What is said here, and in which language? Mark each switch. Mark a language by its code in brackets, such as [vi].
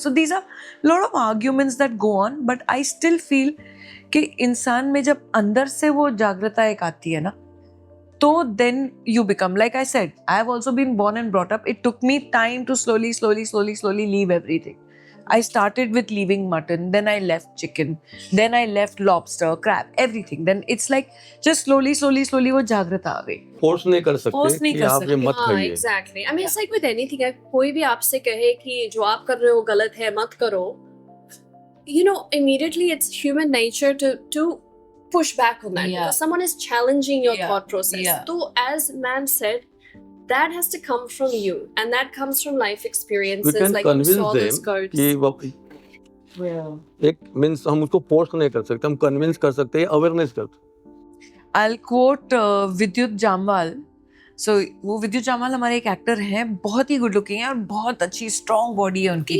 [en] So these are a lot of arguments that go on, but I still feel [hi] कि इंसान में जब अंदर से वो जागृता एक आती है ना, [en] तो then you become, like I said, I have also been born and brought up. It took me time to slowly leave everything. I started with leaving mutton, then I left chicken, then I left lobster, crab, everything. Then it's like just slowly [hi] वो जागृता आ गई. Force नहीं कर सकते कि आप ये मत खाइए. [en] Exactly. I mean, it's like with anything. [hi] कोई भी आपसे कहे कि जो आप कर रहे हो गलत है, मत करो. [en] You know, immediately it's human nature to push back on that, because someone is challenging your thought process. So as man said, that has to come from you, and that comes from life experiences. We can convince you saw them those goats. [hi] कि एक means हम उसको force नहीं कर सकते, हम convince कर सकते हैं, अवेयरनेस कर. [en] I'll quote [hi] विद्युत जामवाल. [en] So [hi] वो विद्युत जामवाल हमारे एक एक्टर हैं, बहुत ही गुड लुकिंग है और बहुत अच्छी स्ट्रॉन्ग बॉडी है उनकी.